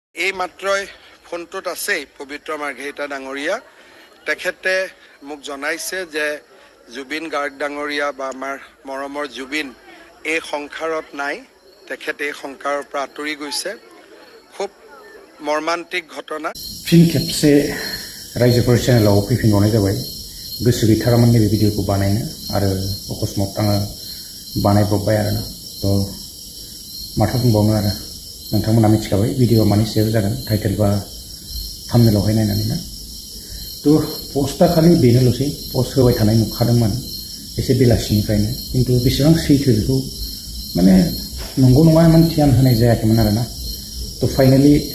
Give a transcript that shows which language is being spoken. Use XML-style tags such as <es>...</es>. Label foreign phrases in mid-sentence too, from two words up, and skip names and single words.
<as>এই মাত্ৰই ফোনটোত আছে পবিত্ৰ মাৰ্ঘেৰিটা ডাঙৰীয়া তেখেতে মোক জনাইছে যে জুবিন গাৰ্গ ডাঙৰীয়া বা আমাৰ মৰমৰ জুবিন এই সংসাৰত নাই তেখেতে এই সংসাৰৰ পৰা আঁতৰি গৈছে খুব মৰ্মান্তিক ঘটনা</as> <brx>फिन खेबसे रायजोफोर चेनेलाव फैफिनबावनाय जाबाय गोसो गैथारामोन नैबे भिडिअखौ बानायनो आरो अकस्मात आङो बानायब्रबबाय आरोना थ' माथो बुंबावनो आरो नोंथांमोना मिथिखाबाय भिडिअआ मानि सायाव जागोन टाइटेल बा थाम्बनेलावहाय नायनानै ना थ' पस्टआ खालि बेनोल'सै पस्ट होबाय थानाय नुखादोंमोन एसे बेलासिनिफ्रायनो खिन्थु बेसेबां सैथो बेखौ माने नंगौ नङा इमान ध्यान होनाय जायाखैमोन आरोना थ' फाइनालि</brx>